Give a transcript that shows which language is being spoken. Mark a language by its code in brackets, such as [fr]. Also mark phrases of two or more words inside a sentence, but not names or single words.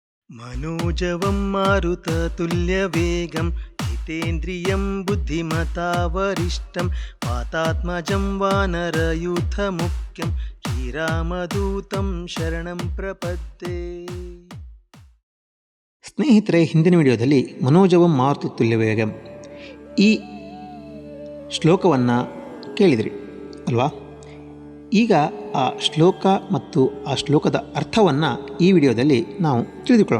[sa] मनोजवं मारुततुल्यवेगं जितेन्द्रियं बुद्धिमतावरिष्ठं वातात्मजं वानरयूथमुख्यं ಶ್ರೀರಾಮದೂತಂ ಶರಣಂ ಪ್ರಪದ್ಯೆ. [kn] ಸ್ನೇಹಿತರೆ, ಹಿಂದಿನ ವಿಡಿಯೋದಲ್ಲಿ [sa] ಮನೋಜವಂ ಮಾರುತತುಲ್ಯವೇಗಂ [kn] ಈ ಶ್ಲೋಕವನ್ನು ಕೇಳಿದಿರಿ ಅಲ್ವಾ? ಈಗ ಆ ಶ್ಲೋಕ ಮತ್ತು ಆ ಶ್ಲೋಕದ ಅರ್ಥವನ್ನು ಈ ವಿಡಿಯೋದಲ್ಲಿ ನಾವು ತಿಳಿದುಕೊಳ್ಳೋಣ.